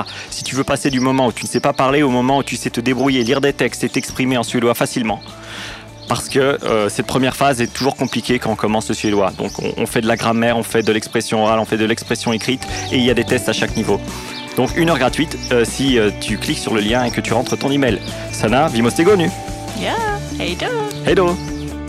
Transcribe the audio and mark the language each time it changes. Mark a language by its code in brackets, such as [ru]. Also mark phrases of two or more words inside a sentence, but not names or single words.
[fr] Si tu veux passer du moment où tu ne sais pas parler au moment où tu sais te débrouiller, lire des textes et t'exprimer en suédois facilement. Parce que cette première phase est toujours compliquée quand on commence le suédois. Donc on fait de la grammaire, on fait de l'expression orale, on fait de l'expression écrite et il y a des tests à chaque niveau. Donc 1 heure gratuite si tu cliques sur le lien et que tu rentres ton email. [sv] Sana, vi måste gå nu. Ja, hej då! Hej då!